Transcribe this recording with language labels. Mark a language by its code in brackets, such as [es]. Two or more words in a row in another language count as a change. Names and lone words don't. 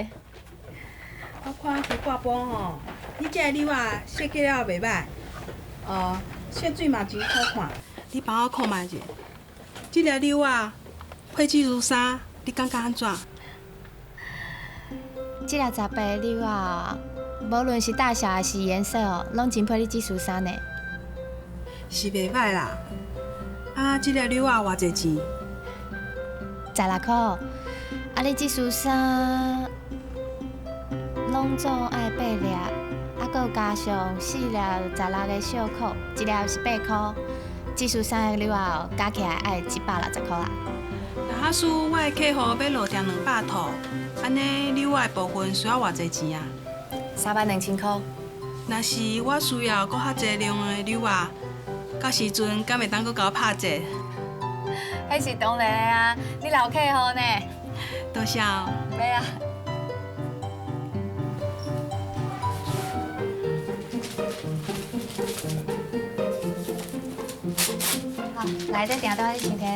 [nan] 我看去挂包吼，你这个纽啊设计了袂歹，色水嘛真好看。你帮我看卖者，这个纽啊配这束衫，你感觉安怎？这个十八纽啊，无论是大小还是颜色哦，拢真配你这束衫呢。是袂歹啦。啊，这个纽啊偌济钱 16块。啊，你这束衫拢总爱8粒，啊，搁加上4粒16个袖扣，一粒是8块。这束衫的纽啊，加起来爱160块啦。假使我的客户要落订200套，安尼纽啊的部分需要偌济钱啊 32000块。若是我需要搁较济量的纽啊，到时阵敢会当搁甲我拍折？迄是当然的啊，你老客户呢？多谢哦。没啊。好，来这订单你先摕。